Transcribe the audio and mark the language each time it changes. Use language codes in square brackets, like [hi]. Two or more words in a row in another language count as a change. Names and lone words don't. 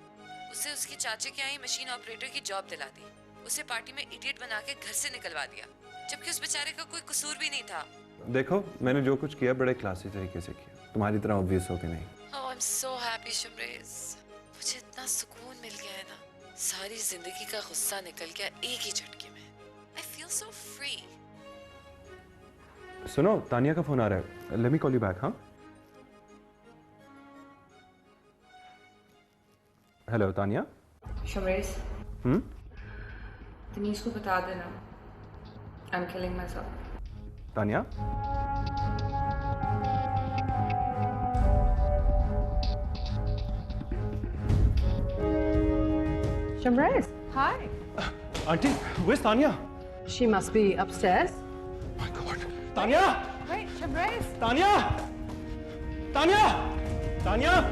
[hi] उसे उसके चाचे के आई [en] machine operator [hi] की जॉब दिला दी, उसे पार्टी में इडियट बना के घर से निकलवा दिया, जबकि उस बेचारे का कोई कसूर भी नहीं था। देखो, मैंने जो कुछ किया बड़े क्लासी तरीके से किया, तुम्हारी तरह ऑब्वियस हो के नहीं। [en] Oh, I'm so happy, शमरेज। [hi] मुझे इतना सुकून मिल गया है ना, सारी जिंदगी का गुस्सा निकल गया एक ही झटके में। [en] I feel so free। [hi] सुनो, तानिया का फोन आ रहा है। [en] let me call you back. हाँ, हेलो तानिया। [hi] शमरेज, तनीष को बता देना [en] I am killing myself. तानिया Shamrez, हाय। आंटी where's तानिया? she must be upstairs. My God, तानिया! Wait, Shamrez. तानिया! तानिया! तानिया!